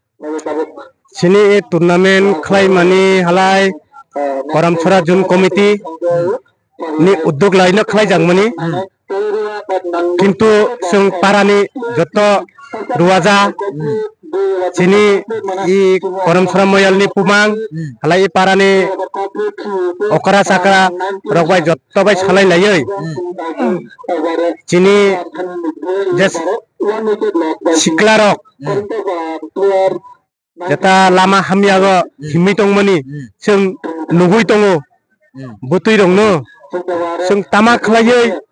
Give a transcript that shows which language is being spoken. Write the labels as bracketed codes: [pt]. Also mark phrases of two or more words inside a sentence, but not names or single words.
[trp] sini tournament khalai mani halai Koramsara Zone Committee ni uddog laino khalai jangmani কিন্তু जों पारानि जत रुवाजा sini i Koramsara moyalni pumang halai parani okra sakra rokbai jotto bai salai layoi sini jes siklarok jeta lama hamyago himmi tongmani जों nugui tongo butui rongno जों tama khlaioi